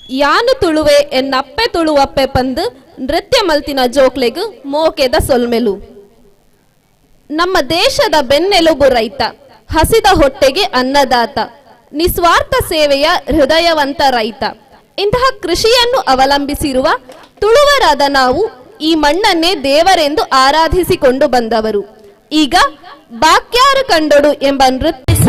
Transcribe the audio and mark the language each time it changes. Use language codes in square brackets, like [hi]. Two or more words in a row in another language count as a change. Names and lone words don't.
[tcy] ನಾನು ತುಳುವೆ ಎನ್ನಪ್ಪೆ ತುಳುವಪ್ಪೆ ಪಂದು ನೃತ್ಯ ಮಲ್ತಿನ ಜೋಕ್ಲೆಗು ಮೋಕೆದ ಸೊಲ್ಮೆಲು. [kn] ನಮ್ಮ ದೇಶದ ಬೆನ್ನೆಲುಬು ರೈತ, ಹಸಿದ ಹೊಟ್ಟೆಗೆ ಅನ್ನದಾತ, ನಿಸ್ವಾರ್ಥ ಸೇವೆಯ ಹೃದಯವಂತ ರೈತ. ಇಂತಹ ಕೃಷಿಯನ್ನು ಅವಲಂಬಿಸಿರುವ ತುಳುವರಾದ ನಾವು ಈ ಮಣ್ಣನ್ನೇ ದೇವರೆಂದು ಆರಾಧಿಸಿಕೊಂಡು ಬಂದವರು. ಈಗ ಬಾಕ್ಯಾರು ಕಂಡೊಡು ಎಂಬ ನೃತ್ಯ